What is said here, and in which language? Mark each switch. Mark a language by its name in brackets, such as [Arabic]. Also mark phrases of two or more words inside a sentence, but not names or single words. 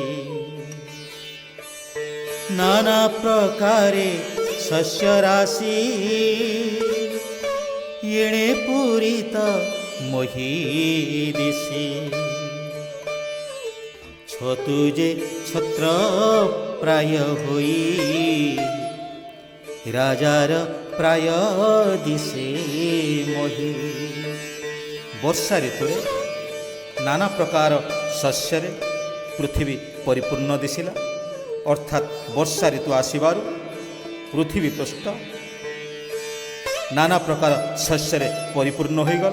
[Odia] ନାନା ପ୍ରକାରେ ଶସ୍ୟ ରାଶି ଏଣେ ପୂରିତ ମହୀ ଦିଶି। ଛତୁ ଯେ ଛତ୍ର ପ୍ରାୟ ହଇ ରାଜାର ପ୍ରାୟ ଦିଶେ ମହୀ। ବର୍ଷା ଋତୁରେ ନାନା ପ୍ରକାର ଶସ୍ୟରେ ପୃଥିବୀ ପରିପୂର୍ଣ୍ଣ ଦିଶିଲା। ଅର୍ଥାତ୍ ବର୍ଷା ଋତୁ ଆସିବାରୁ ପୃଥିବୀ ପୃଷ୍ଠ ନାନା ପ୍ରକାର ଶସ୍ୟରେ ପରିପୂର୍ଣ୍ଣ ହୋଇଗଲା।